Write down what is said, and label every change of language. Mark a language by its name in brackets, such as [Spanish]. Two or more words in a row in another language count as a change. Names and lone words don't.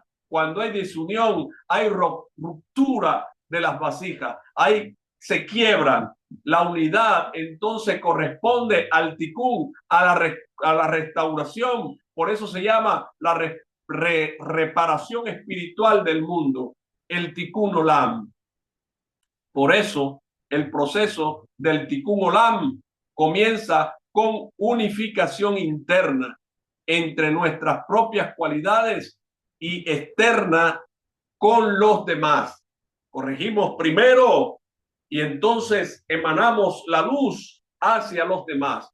[Spanish] Cuando hay desunión, hay ruptura de las vasijas, se quiebran. La unidad entonces corresponde al tikkun, a la restauración. Por eso se llama la reparación espiritual del mundo, el [Hebrew] tikkun olam. [Spanish] Por eso el proceso del [Hebrew] tikkun olam [Spanish] comienza con unificación interna entre nuestras propias cualidades y externa con los demás. Corregimos primero y entonces emanamos la luz hacia los demás.